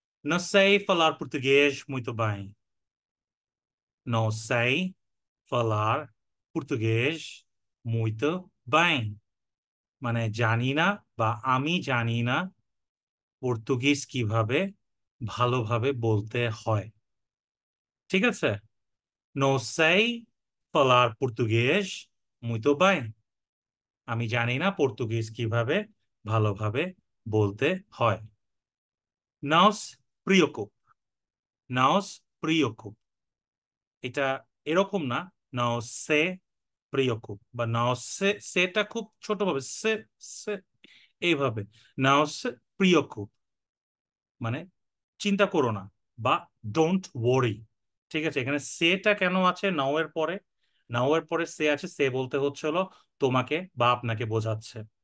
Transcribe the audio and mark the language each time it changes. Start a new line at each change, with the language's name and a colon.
Portuguese: নো sei falar português muito bem. Não sei falar português muito bem
Bangla: মানে জানি না বা আমি জানি না পর্তুগিজ কিভাবে ভালোভাবে বলতে হয়। ঠিক আছে,
Portuguese: নো sei falar português muito bem।
Bangla: আমি জানি না পর্তুগিজ কিভাবে ভালোভাবে বলতে হয়।
Portuguese: não se preocupe, não se preocupe,
Bangla: এটা এরকম না।
Portuguese: não se preocupe
Bangla: বা
Portuguese: não se,
Bangla: সেটা খুব ছোট ভাবে সে, সে এইভাবে।
Portuguese: não se preocupe
Bangla: মানে চিন্তা করো না বা
English: Don't worry.
Bangla: ঠিক আছে, এখানে সেটা কেন আছে নাও এর পরে? নাও এর পরে সে আছে, সে বলতে হচ্ছে হলো তোমাকে বা আপনাকে বোঝাচ্ছে।